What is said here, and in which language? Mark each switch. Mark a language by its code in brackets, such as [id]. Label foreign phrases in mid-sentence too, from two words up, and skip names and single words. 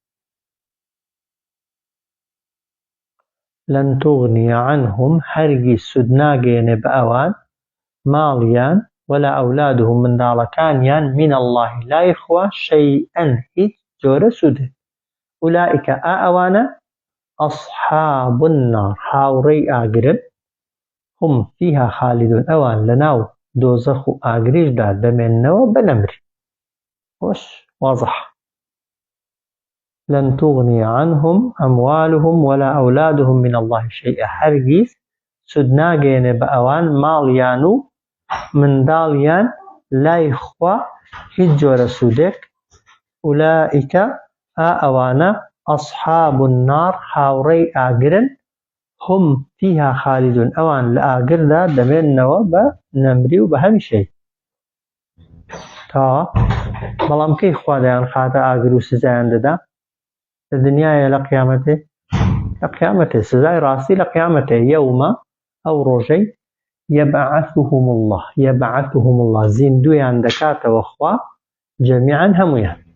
[ar] لەن تغنی عنهم [ckb] هەرگیز سود ناگەیەنێ بە ئەوان ماڵیان [ar] ولا ئەولادهم [ckb] منداڵەکانیان [ar] من الله [ckb] لای خوا شەیئەن هیچ جۆرە سودێ ئولائیکە ئەوانە [ar] ئەصحاب النار [ckb] هاوڕێی ئاگرن [ar] هم فيها خالدون [ckb] ئەوان لەناو دۆزەخ و ئاگریشدا دەمێننەوە بە نەمری. خۆش واضح [ar] لن تغني عنهم أموالهم ولا أولادهم من الله شيئا [ckb] هەرگیز سود ناگەیەنێ بە ئەوان ماڵیان و منداڵیان لای خوا هیچ جۆرە سودێک ئولائیکە ئەوانە [ar] ئەصحاب النار [ckb] هاوڕێی ئاگرن [ar] هم فيها خالدون [ckb] ئەوان لە ئاگردا دەمێننەوە بە نەمری و بە هەمیشەی. تا بەڵام کەی خوا دەیان خاتە ئاگر و سزایان دەدا لە دنیایە لە قیامەتێ لە قیامەتێ سزای ڕاستی لە قیامەتێ یەومە ئەو ڕۆژەی [ar] یەبعەثهم الله [ckb] زیندویان دەکاتەوە خوا جەمیعاً هەموویان.